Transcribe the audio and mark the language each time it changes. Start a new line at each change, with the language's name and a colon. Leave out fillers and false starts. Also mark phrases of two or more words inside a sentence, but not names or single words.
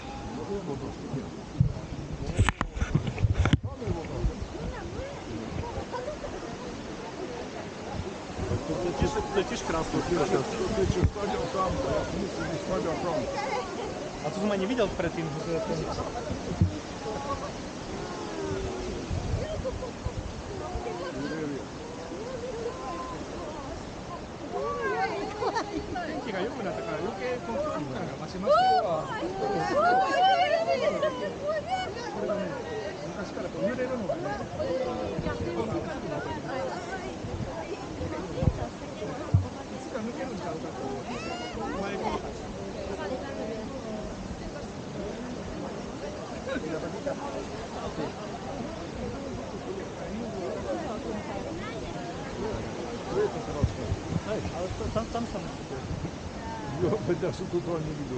Slovak: To je tiež krásne. A to som ani nevidel predtým.
Japanese: 天気が良くなったから余計この距離感が増しましたよ。これがね、昔からこう揺れるのがね。抜けるんちゃうかと前から
Slovak: tam som Jo, veď ja som to ani nevidel.